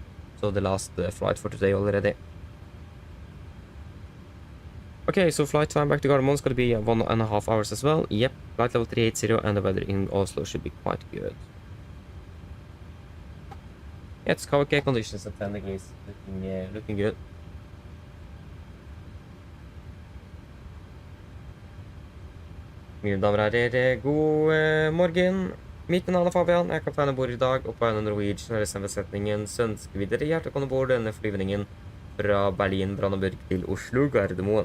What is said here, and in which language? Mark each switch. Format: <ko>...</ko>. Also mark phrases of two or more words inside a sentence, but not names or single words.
<en>So the last flight for today already. Okay, so flight time back to Gardermoen is going to be 1.5 hours as well. Yep, flight level 380, and the weather in Oslo should be quite good. Yeah, it's okay conditions at 10 degrees, looking good.</en> <no>Mine damer og herrer, god morgen. Mitt navn er Fabian, jeg er kaptein ombord i dag, og på AMD Norwegian RSM-besetningen så ønsker vi dere hjertelig velkommen ombord denne flyvningen fra Berlin, Brandenburg til Oslo, Gardermoen.</no>